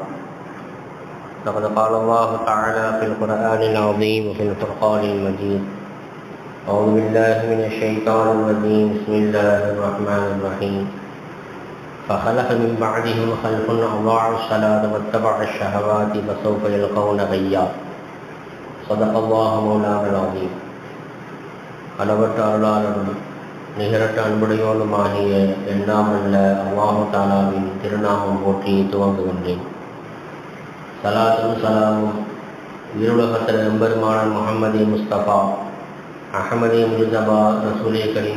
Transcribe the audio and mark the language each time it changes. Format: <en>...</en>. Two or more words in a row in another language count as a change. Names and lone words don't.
<ar>لقد قال الله تعالى في القرآن العظيم وفي الفرقان المجيد: أعوذ بالله من الشيطان الرجيم، بسم الله الرحمن الرحيم. فخلف من بعدهم خلف أضاعوا الصلاة واتبعوا الشهوات فسوف يلقون غيا. صدق الله مولانا العظيم.</ar> <ta>அளவற்ற அருளாளரும் நிகரற்ற அன்புடையோனுமாகிய எண்ணாமல்ல அல்லாஹு தாலாவின் திருநாமம் போற்றி துவங்குகின்றேன். சலாத்தும் சலாமும் இருலகத்தின் எம்பெருமான முஹம்மது முஸ்தபா அஹமது முஜ்தபா ரசூலே கரீம்</ta>